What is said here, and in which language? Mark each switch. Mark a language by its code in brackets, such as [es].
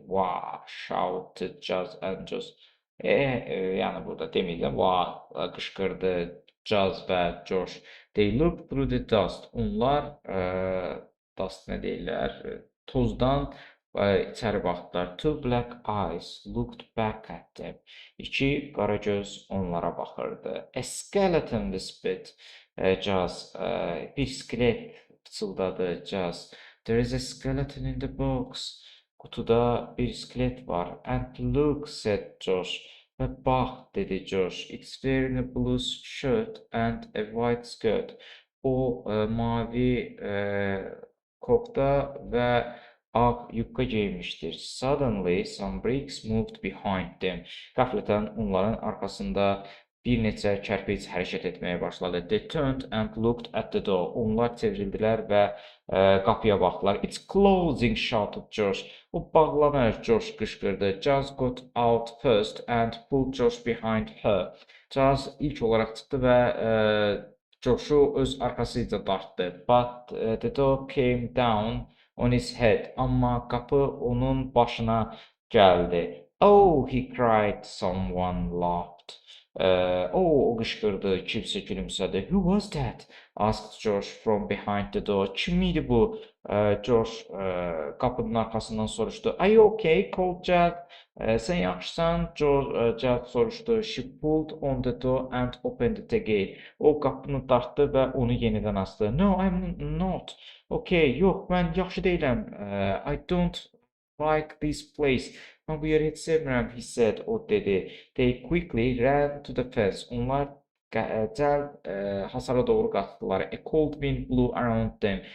[en] Wow, shouted Jaz and Josh. [az] Yəni burada deməyəcəm. Wow, qışqırdı Jaz və Josh. [en] They looked through the dust. [az] Onlar dust nə deyirlər? Tozdan içəri baxdılar. [en] Two black eyes looked back at them. [az] İki qara göz onlara baxırdı. [en] A skeleton whispered Jaz. [az] Bir skelet pıçıldadı Jaz. [en] There is a skeleton in the box. [az] Qutuda bir skelet var. [en] And look, said Josh. [az] Və bax, dedi Josh. [en] It's wearing a blue shirt and a white skirt. [az] O mavi kofta və ağ yubka geymişdir. [en] Suddenly some bricks moved behind them. [az] Qəflətən onların arxasında bir neçə kərpic hərəkət etməyə başladı. [en] They turned and looked at the door. [az] Onlar çevrildilər və qapıya baxdılar. [en] It's closing, shouted Josh. [az] O bağlanır, Josh qışqırdı. [en] Jaz got out first and pulled Josh behind her. [az] Jaz ilk olaraq çıxdı və Josh'u öz arxasıca dartdı. [en] But the door came down on his head. [az] Amma qapı onun başına gəldi. [en] Oh, he cried. Someone laughed. [az] O qışqırdı, kimsə gülümsədi. [en] Who was that? Asked Josh from behind the door. [az] Kim idi bu? Josh qapının arxasından soruşdu. [en] Are you okay? Called Jaz. [az] Sən yaxşısan? Jaz soruşdu. [en] She pulled on the door and opened it again. [az] O qapını dartdı və onu yenidən açdı. [en] No, I'm not. Okay, [az] yox, mən yaxşı deyiləm. [en] I don't like this place. [az] Mən bu yeri heç sevmirəm, [en] he said, [az] o dedi. [en] They quickly ran to the fence. [az] Onlar cəld hasara doğru qaçdılar. [en] A cold wind blew around them.